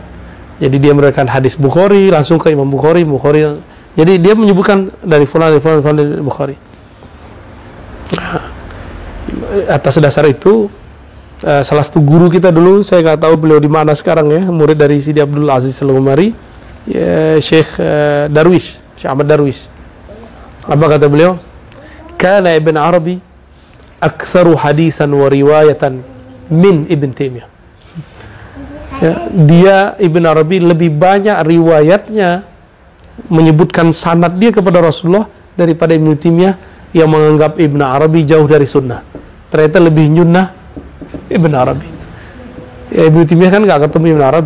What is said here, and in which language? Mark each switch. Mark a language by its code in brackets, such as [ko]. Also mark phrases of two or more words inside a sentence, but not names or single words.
[id] Jadi dia meriwayatkan hadis Bukhari langsung ke Imam Bukhari. Jadi dia menyebutkan dari fulan Bukhari. Atas dasar itu salah satu guru kita dulu, saya nggak tahu beliau di mana sekarang ya, murid dari Sidi Abdul Aziz Al-Ghumari, ya, Syekh Darwish, Syekh Ahmad Darwish. Apa kata beliau? [ar] كان ابن عربي أكثر حديثا ورواية من ابن تيمية. [id] Ya, dia Ibn Arabi lebih banyak riwayatnya menyebutkan sanad dia kepada Rasulullah daripada Ibn Taimiyah yang menganggap Ibn Arabi jauh dari sunnah. Ternyata lebih nyunnah Ibn Arabi. Ya, Ibn Taimiyah kan nggak ketemu Ibn Arabi.